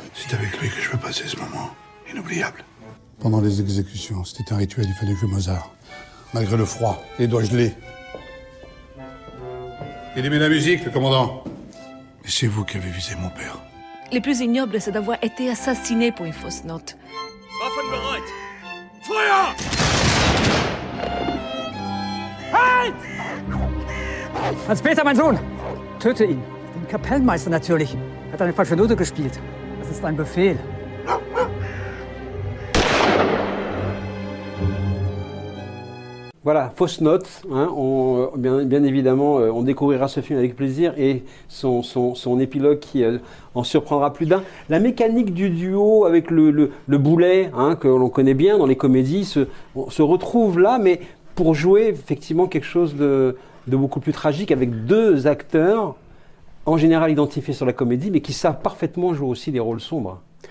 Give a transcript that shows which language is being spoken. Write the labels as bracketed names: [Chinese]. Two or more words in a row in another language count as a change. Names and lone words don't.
[French] C'est avec lui que je veux passer ce moment inoubliable. Pendant les exécutions, c'était un rituel, il fallait jouer Mozart. Malgré le froid, les doigts gelés. Il aimait la musique, le commandant. Et c'est vous qui avez visé mon père. Le plus ignoble, c'est d'avoir été assassiné pour une fausse note. [German] Waffen bereit! Feuer! Hans-Peter, mein Sohn! Töte ihn. Den Kapellmeister natürlich. Hat eine falsche Note gespielt. Das ist ein Befehl. [French] Voilà, fausse note. Hein, bien évidemment, on découvrira ce film avec plaisir et son épilogue qui en surprendra plus d'un. La mécanique du duo avec le boulet, hein, que l'on connaît bien dans les comédies, se retrouve là, mais pour jouer effectivement quelque chose de beaucoup plus tragique avec deux acteurs en général identifiés sur la comédie, mais qui savent parfaitement jouer aussi des rôles sombres.